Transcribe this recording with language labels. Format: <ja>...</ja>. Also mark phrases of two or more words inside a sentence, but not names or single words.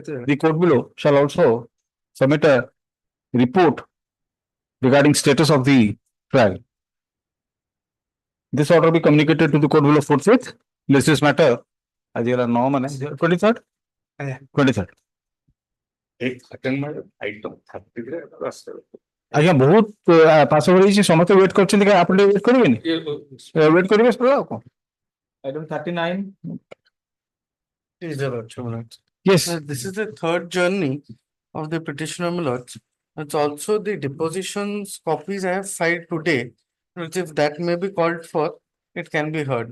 <en>The court below shall also submit a report regarding status of the trial. This order be communicated to the court below forthwith. List this matter as you are now 23rd. 23rd.</en> <or>ଆଜ୍ଞା ବହୁତ ପାସ ହେଇଛି ସମସ୍ତେ ୱେଟ୍ କରିଛନ୍ତି କି ଆପଣ ୱେଟ୍ କରିବେନି ୱେଟ୍ କରିବେ ସର ଆଉ କଣ</or> <en>item 39 yes This is the third journey of the petitioner Millards. It's also the depositions copies I have filed today, which if that may be called for, it can be heard.</en>